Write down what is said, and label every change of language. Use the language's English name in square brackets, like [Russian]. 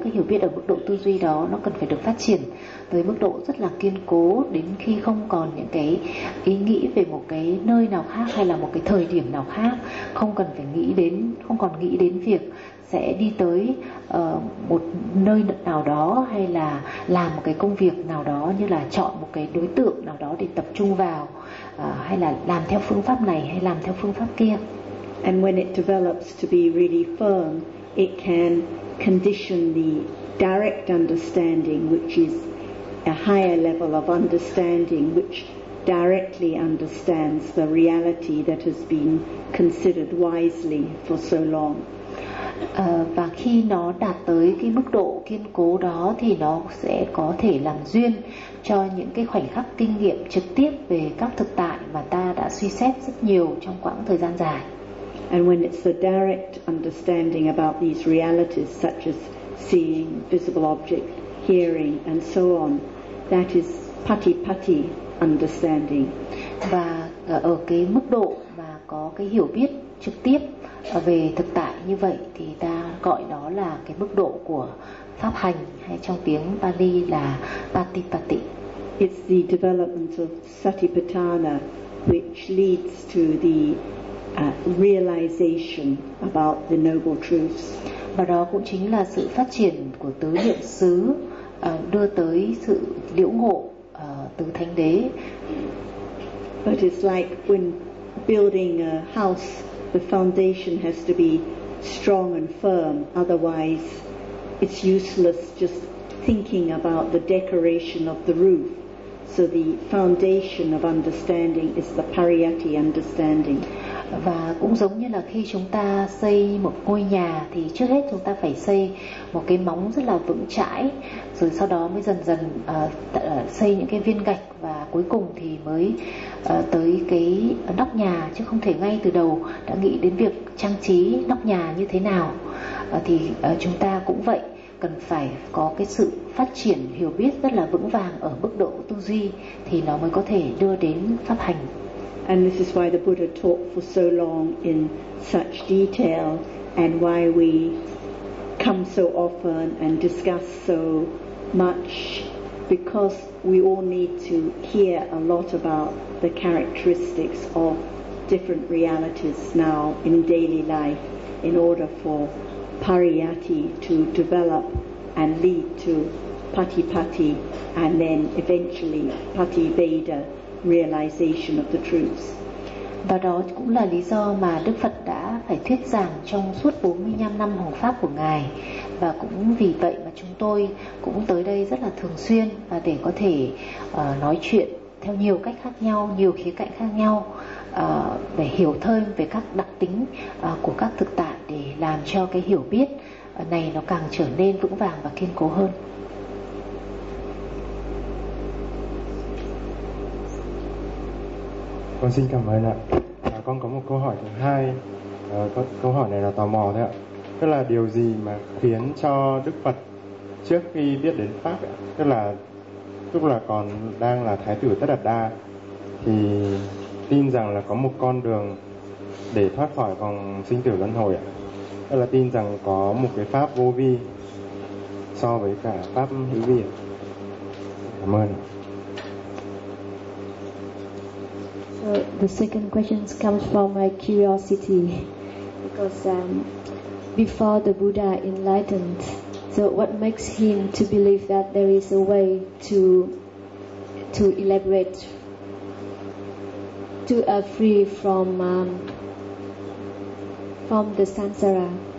[Vietnamese] Cái hiểu biết ở mức độ tư duy đó nó cần phải được phát triển tới mức độ rất là kiên cố, đến khi không còn những cái ý nghĩ về một cái nơi nào khác hay là một cái thời điểm nào khác, không cần phải nghĩ đến, không còn nghĩ đến việc sẽ đi tới một nơi nào đó hay là làm một cái công việc nào đó, như là chọn một cái đối tượng nào đó để tập trung vào, hay là làm theo phương pháp này hay làm theo phương pháp kia. [English] And when it develops to be really firm, it can condition the direct understanding, which is a higher level of understanding, which directly understands the reality that has been considered wisely for so long. [Vietnamese] Và khi nó đạt tới cái mức độ kiên cố đó thì nó sẽ có thể làm duyên cho những cái khoảnh khắc kinh nghiệm trực tiếp về các thực tại mà ta đã suy xét rất nhiều trong quãng thời gian dài. [English] And when it's the direct understanding about these realities such as seeing, visible object, hearing and so on, that is patipatti understanding. [Vietnamese] Và ở cái mức độ mà có cái hiểu biết trực tiếp về thực tại như vậy thì ta gọi đó là cái mức độ của pháp hành, hay trong tiếng Pali là patipatti. [English] It's the development of satipatthana which leads to the realization about the noble truths. [Vietnamese] Và đó cũng chính là sự phát triển của tứ niệm xứ, đưa tới sự liễu ngộ, tứ thánh đế. [English] But it's like when building a house, the foundation has to be strong and firm, otherwise it's useless just thinking about the decoration of the roof. So the foundation of understanding is the Pariyatti understanding. [Vietnamese] Và cũng giống như là khi chúng ta xây một ngôi nhà thì trước hết chúng ta phải xây một cái móng rất là vững chãi, rồi sau đó mới dần dần xây những cái viên gạch và cuối cùng thì mới tới cái nóc nhà, chứ không thể ngay từ đầu đã nghĩ đến việc trang trí nóc nhà như thế nào. Chúng ta cũng vậy, cần phải có cái sự phát triển hiểu biết rất là vững vàng ở mức độ tư duy thì nó mới có thể đưa đến pháp hành. [English] And this is why the Buddha taught for so long in such detail, and why we come so often and discuss so much, because we all need to hear a lot about the characteristics of different realities now in daily life in order for Pariyatti to develop and lead to Patipatti and then eventually Pativeda. Realization of the truths. [Vietnamese] Và đó cũng là lý do mà Đức Phật đã phải thuyết giảng trong suốt 45 năm hoằng pháp của Ngài. Và cũng vì vậy mà chúng tôi cũng tới đây rất là thường xuyên và để có thể nói chuyện theo nhiều cách khác nhau, nhiều khía cạnh khác nhau để hiểu thêm về các đặc tính của các thực tại để làm cho cái hiểu biết này nó càng trở nên vững vàng và kiên cố hơn. Con xin cảm ơn ạ. Con có một câu hỏi thứ hai. Câu hỏi này là tò mò đấy ạ. Tức là điều gì mà khiến cho Đức Phật trước khi biết đến Pháp ạ? Tức là lúc là còn đang là Thái tử Tất Đạt Đa thì tin rằng là có một con đường để thoát khỏi vòng sinh tử luân hồi ạ. Tức là tin rằng có một cái Pháp vô vi so với cả Pháp hữu vi ạ. Cảm ơn ạ. [English] So the second question comes from my curiosity, because before the Buddha enlightened, so what makes him to believe that there is a way to elaborate, to free from the samsara?